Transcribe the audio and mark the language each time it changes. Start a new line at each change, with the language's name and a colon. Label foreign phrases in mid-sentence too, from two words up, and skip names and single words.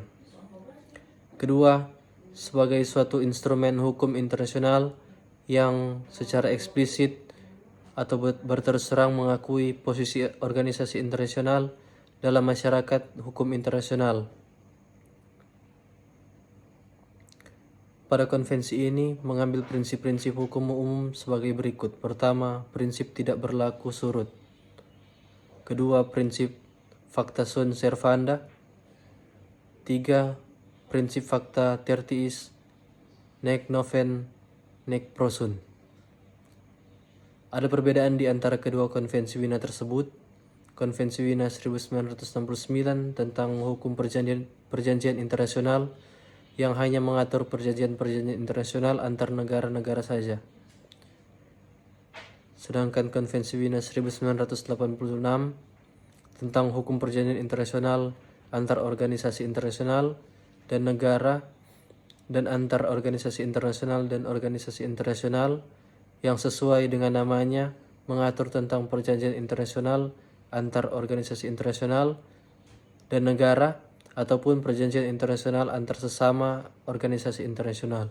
Indonesian: Kedua, sebagai suatu instrumen hukum internasional yang secara eksplisit atau berterus terang mengakui posisi organisasi internasional dalam masyarakat hukum internasional. Pada konvensi ini mengambil prinsip-prinsip hukum umum sebagai berikut. Pertama, prinsip tidak berlaku surut. Kedua, prinsip
Latin: facta sunt servanda.
Indonesian: Tiga, prinsip
Latin: facta tertiis nec noven nec prosunt.
Indonesian: Ada perbedaan di antara kedua konvensi Wina tersebut. Konvensi Wina 1969 tentang hukum perjanjian internasional yang hanya mengatur perjanjian-perjanjian internasional antar negara-negara saja. Sedangkan Konvensi Wina 1986 tentang hukum perjanjian internasional antar organisasi internasional dan negara dan antar organisasi internasional dan organisasi internasional yang sesuai dengan namanya mengatur tentang perjanjian internasional antar organisasi internasional dan negara ataupun perjanjian internasional antar sesama organisasi internasional.